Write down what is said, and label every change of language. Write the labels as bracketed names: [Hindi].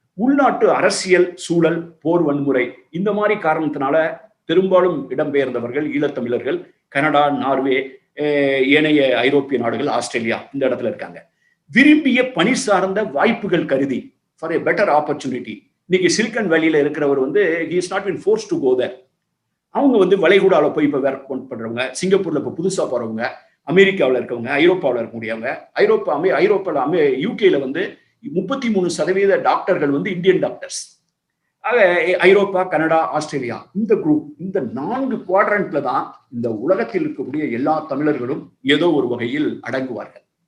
[Tamil] உள்நாட்டு அரசியல் சூழல், போர் வன்முறை, இந்த மாதிரி காரணத்தினால பெரும்பாலும் இடம்பெயர்ந்தவர்கள் ஈழத்தமிழர்கள் கனடா, நார்வே, ஏனைய ஐரோப்பிய நாடுகள், ஆஸ்திரேலியா இந்த இடத்துல இருக்காங்க. விரும்பிய பணி சார்ந்த வாய்ப்புகள் கருதி [English] For a better opportunity. [Tamil] இன்னைக்கு சிலிக்கன் வேலியில இருக்கிறவர் வந்து [English] he is not been forced to go there. [Tamil] அவங்க வந்து வளைகுடால போய் இப்ப ஒர்க் பண்றவங்க, சிங்கப்பூர்ல இப்ப புதுசா போறவங்க, அமெரிக்காவில் இருக்கவங்க, ஐரோப்பாவில் இருக்கக்கூடியவங்க, ஐரோப்பாவில் யூகேல வந்து 33% டாக்டர்கள் வந்து இந்தியன் டாக்டர்ஸ். ஆக ஐரோப்பா, கனடா, ஆஸ்திரேலியா இந்த குரூப், இந்த 4 குவாட்ரண்ட்ல தான் இந்த உலகத்தில் இருக்கக்கூடிய எல்லா தமிழர்களும் ஏதோ ஒரு வகையில் அடங்குவார்கள்.